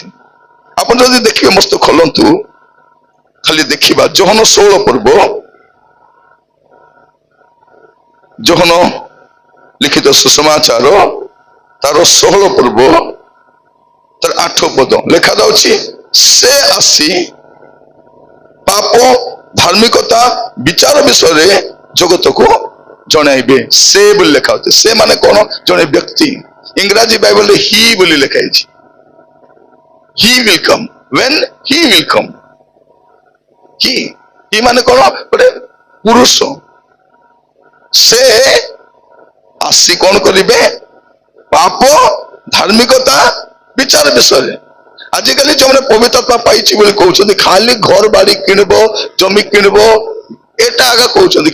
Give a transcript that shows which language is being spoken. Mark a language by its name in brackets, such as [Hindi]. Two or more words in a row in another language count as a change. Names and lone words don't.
[Odia] ଆପଣ ଯଦି ଦେଖିବେ, ମସ୍ତ ଖୋଲନ୍ତୁ, ଖାଲି ଦେଖିବା ଯୋହନ 16 ପର୍ବ, ଯୋହନ ଲିଖିତ ସୁସମାଚାର ତାର 16 ପର୍ବ ତାର 8 ପଦ ଲେଖା ଯାଉଛି, ସେ ଆସି ପାପ, ଧାର୍ମିକତା, ବିଚାର ବିଷୟରେ ଜଗତକୁ ଜଣାଇବେ। ସେ ବୋଲି ଲେଖା ଅଛି। ସେ ମାନେ କଣ? ଜଣେ ବ୍ୟକ୍ତି। ଇଂରାଜୀ ବାଇବଲରେ ହି ବୋଲି ଲେଖା ହେଇଛି। [English] ହି will come, when he will come। [Odia] ହି ମାନେ କଣ? ଗୋଟେ ପୁରୁଷ। ସେ ଆସି କଣ କରିବେ? ପାପ, ଧାର୍ମିକତା, ବିଚାର ବିଷୟରେ। ଆଜିକାଲି ଯୋଉମାନେ ପବିତ୍ର ଆତ୍ମା ପାଇଛି ବୋଲି କହୁଛନ୍ତି, ଖାଲି ଘର ବାଡି କିଣିବ, ଜମି କିଣିବ, ଏଟା ଆଗା କହୁଛନ୍ତି।